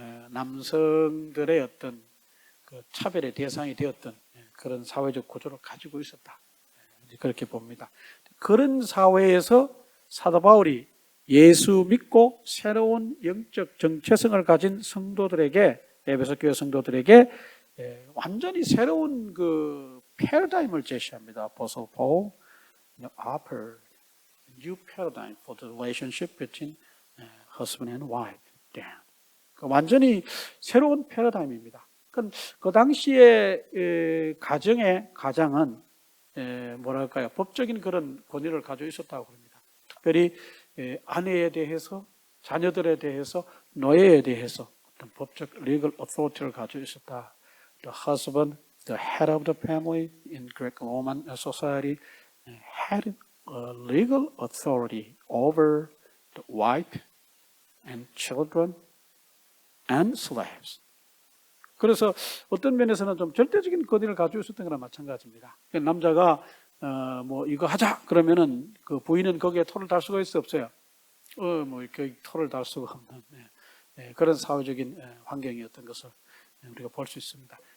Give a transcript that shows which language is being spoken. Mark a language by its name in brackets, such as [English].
[Korean] 남성들의 어떤 그 차별의 대상이 되었던 그런 사회적 구조를 가지고 있었다. 그렇게 봅니다. 그런 사회에서 사도 바울이 예수 믿고 새로운 영적 정체성을 가진 성도들에게, 에베소 교회 성도들에게 완전히 새로운 그 패러다임을 제시합니다. [English] Apostle Paul offered a new paradigm for the relationship between husband and wife. [Korean] 완전히 새로운 패러다임입니다. 그 당시에 가장은 뭐랄까요, 법적인 그런 권위를 가지고 있었다고 합니다. 특별히 아내에 대해서, 자녀들에 대해서, 노예에 대해서 어떤 법적 [English] legal authority [Korean] 를 가지고 있었다. [English] The husband, the head of the family in Greco-Roman society, had a legal authority over the wife and children and slaves. [Korean] 그래서 어떤 면에서는 좀 절대적인 권위를 가지고 있었던 거랑 마찬가지입니다. 남자가 뭐 이거 하자 그러면은 그 부인은 거기에 토를 달 수가 있어 없어요. 뭐 이렇게 토를 달 수가 없는 그런 사회적인 환경이었던 것을 우리가 볼 수 있습니다.